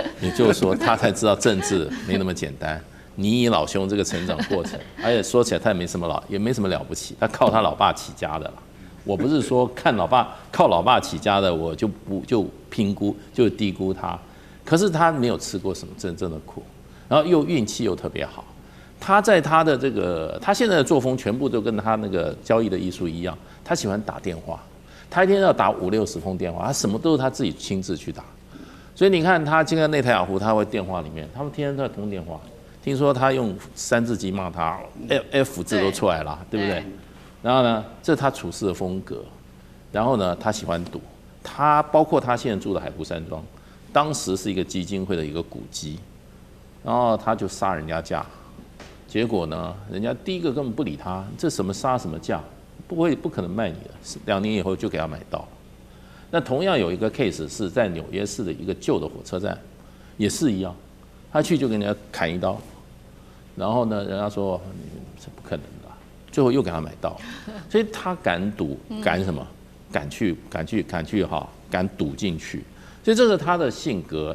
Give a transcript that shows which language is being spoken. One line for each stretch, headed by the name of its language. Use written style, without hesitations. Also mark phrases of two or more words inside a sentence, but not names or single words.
Chinese: 也就是說，他才知道政治沒那麼簡單。你以老兄這個成長過程，而且說起來他也沒什麼了不起，他靠他老爸起家的了。我不是說靠老爸起家的，我就評估就低估他，可是他沒有吃過什麼真正的苦，然後又運氣又特別好。他在他的他現在的作風全部都跟他那個交易的藝術一樣，他喜歡打電話，他一天要打50-60封電話，他什麼都是他自己親自去打。所以你看他今天內塔尼亞胡，他會電話裡面，他們天天都在通電話。聽說他用3字經罵他 ，F 字都出來了，對不對？然後呢，這是他處事的風格。然後呢，他喜歡賭，他包括他現在住的海湖山莊，當時是一個基金會的一個古蹟，然後他就殺人家價，結果呢，人家第一個根本不理他，這什麼殺什麼價，不可能賣你的，2年以後就給他買到。那同樣有一個 case 是在紐約市的一個舊的火車站，也是一樣，他去就給人家砍一刀，然後呢，人家說這不可能的，最後又給他買到，所以他敢賭，敢什麼？敢去哈，敢賭進去，所以這是他的性格。